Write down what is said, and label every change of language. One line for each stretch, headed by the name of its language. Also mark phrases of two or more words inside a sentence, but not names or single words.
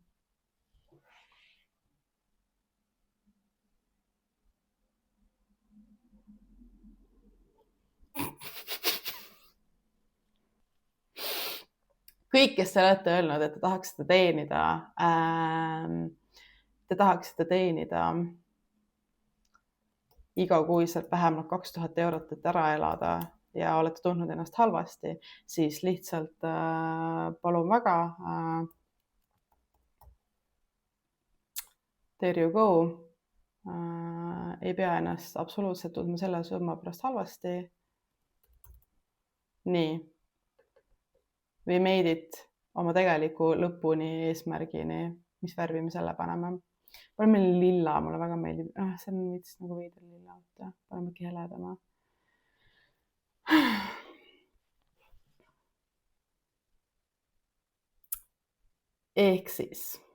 Estonian: Kõik, kes te olete öelnud, et te tahaksite teenida igakuiselt vähemalt 2000 eurot, et ära elada ja olete tundnud ennast halvasti, siis lihtsalt palun väga.
English: There you go.
Estonian: Ei pea ennast absoluutselt tundma selle summa pärast halvasti. Nii.
English: We made it
Estonian: oma tegeliku lõpuni eesmärgini, mis värvi me selle paneme. Paneme lilla, mulle väga meeldib. See on vist nagu veider lilla. Paneme äkki heledama. Ehk siis.